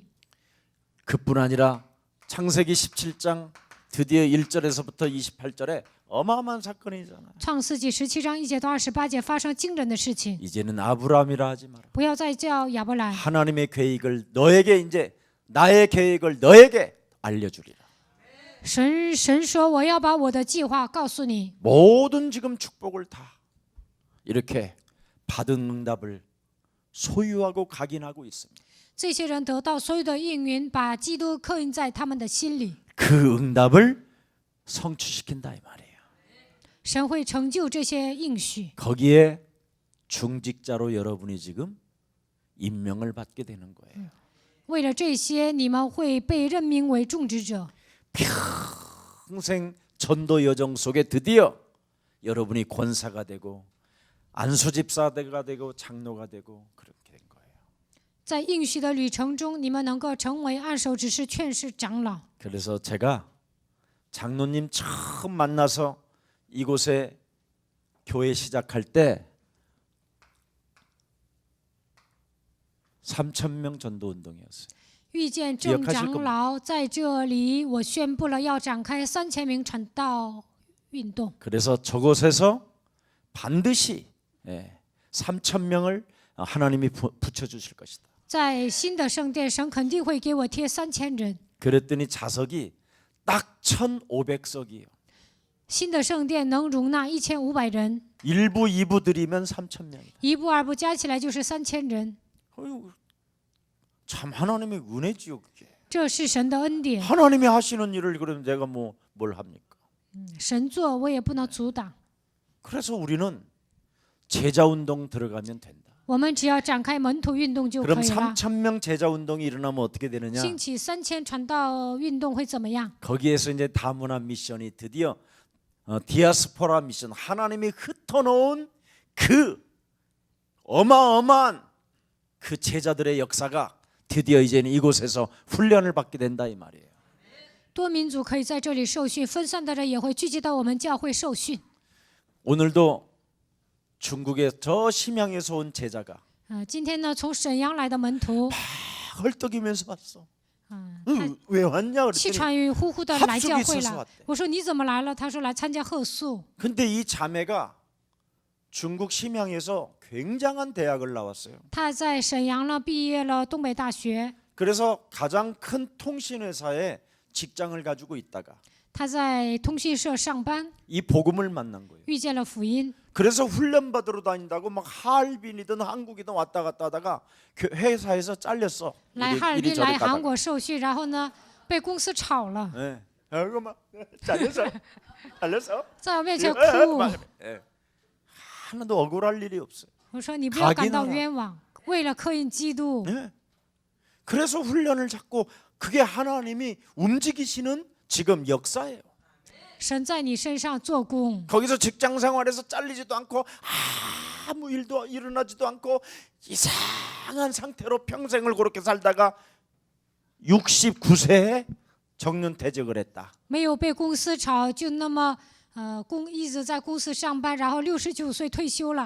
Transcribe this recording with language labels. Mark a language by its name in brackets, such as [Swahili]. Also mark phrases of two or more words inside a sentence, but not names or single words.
[Korean] 그뿐 아니라 창세기 17장 드디어 1절에서부터 28절에 어마어마한 사건이잖아요. [Chinese] 创世纪17章1节到28节发生惊人的事情， [Korean] 이제는 아브라함이라 하지 마라. [Chinese] 不要再叫亚伯兰。 [Korean] 하나님의 계획을 너에게 이제 나의 계획을 너에게 알려주리라. [Chinese] 神说我要把我的计划告诉你。 [Korean] 모든 지금 축복을 다 이렇게 받은 응답을 소유하고 각인하고 있습니다. [Chinese] 这些人得到所有的应允，把基督刻印在他们的心里。 [Korean] 그 응답을 성취시킨다 이 말이에요. [Chinese] 神会成就这些应许。 [Korean] 거기에 중직자로 여러분이 지금 임명을 받게 되는 거예요. [Chinese] 为了这些，你们会被任命为种植者。 [Korean] 평생 전도 여정 속에 드디어 여러분이 권사가 되고 안수집사가 되고 장로가 되고 그렇게 된 거예요. [Chinese] 在应许的旅程中，你们能够成为按手执事、劝士、长老。 [Korean] 그래서 제가 장로님 처음 만나서 이곳에 교회 시작할 때 3,000명 전도 운동이었어요. [Chinese] 遇见郑长老在这里，我宣布了要展开3000名传道运动。 [Korean] 그래서 저곳에서 반드시 3,000명을 하나님이 붙여주실 것이다. [Chinese] 在新的圣殿，神肯定会给我贴3000人。 [Korean] 그랬더니 자석이 딱 1,500석이에요. [Chinese] 新的圣殿能容纳1500人， [Korean] 1부, 2부 드리면 3,000명이다. [Chinese] 一部二部加起来就是3000人。 [Korean] 어휴, 참 하나님의 은혜지요 그게. [Chinese] 这是神的恩典， [Korean] 하나님이 하시는 일을 그러면 내가 뭘 합니까? [Chinese] 神做我也不能阻挡。 [Korean] 그래서 우리는 제자 운동 들어가면 된다. [Chinese] 我们只要展开门徒运动就可 [Korean] 그럼 [Chinese] 以了。 [Korean] 3,000명 제자 운동이 일어나면 어떻게 되느냐? [Chinese] 兴起3000传道运动会怎么样？ [Korean] 거기에서 이제 다문화 미션이 드디어 디아스포라 미션, 하나님이 흩어놓은 그 어마어마한 그 제자들의 역사가 드디어 이제는 이곳에서 훈련을 받게 된다 이 말이에요. [Chinese] 多民族可以在这里受训，分散的人也会聚集到我们教会受训。 [Korean] 오늘도 중국의 저 심양에서 온 제자가 [Chinese] 今天呢，从沈阳来的门徒， [Korean] 헐떡이면서 왔어. [Chinese] 他 [Korean] 왜 왔냐 [Chinese] 气 [Korean] 그랬더니 [Chinese] 喘吁呼呼的来教 [Korean] 합숙이 [Chinese] 会 [Korean] 있어서 [Chinese] 了 [Korean] 왔대. 。 [Chinese] 我说你怎么来了？他说来参加贺宿。 [Korean] 근데 이 자매가 중국 심양에서 굉장한 대학을 나왔어요. [Chinese] 他在沈阳呢毕业了东北大学， [Korean] 그래서 가장 큰 통신회사에 직장을 가지고 있다가 [Chinese] 他在通讯社上班， [Korean] 이 복음을 만난 거예요. [Chinese] 遇见了福音。 [Korean] 그래서 훈련 받으러 다닌다고 막 하얼빈이든 한국이든 왔다 갔다 하다가 회사에서 잘렸어. [Chinese] 来哈尔滨 [Korean] 이리저리 [Chinese] 来韩 [Korean] 가다가. [Chinese] 国受训，然后呢被公司炒了， [Korean] 예. 아이고 막 잘렸어. 잘렸어. [Chinese] 在我面前哭。 [Korean] 예. 하나도 억울할 일이 없어요. [Chinese] 我说你不要感到 [Korean] 각인하라. [Chinese] 冤枉，为了刻印基督。 [Korean] 예. 그래서 훈련을 잡고 그게 하나님이 움직이시는 지금 역사예요. [Chinese] 神在你身上做工。 [Korean] 거기서 직장 생활에서 잘리지도 않고 아무 일도 일어나지도 않고 이상한 상태로 평생을 그렇게 살다가 69세에 정년퇴직을 했다. [Chinese] 没有被公司炒，就那么一直在公司上班，然后69岁退休了。